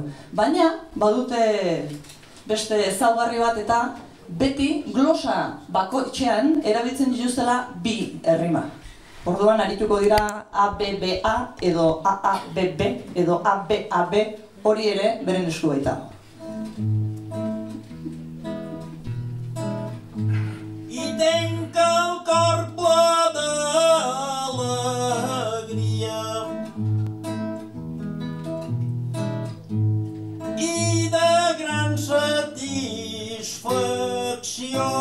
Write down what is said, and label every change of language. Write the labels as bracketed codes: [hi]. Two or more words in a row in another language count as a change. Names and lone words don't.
[eu] Baina badute beste ezaugarri bat eta beti glosa bakoitzean erabiltzen dituztela 2 errima. Orduan arituko dira ABBA edo AABB edo ABAB, hori ere beren esku baita. [ca] I tenc el cor ple d'alegria i de gran satisfacció.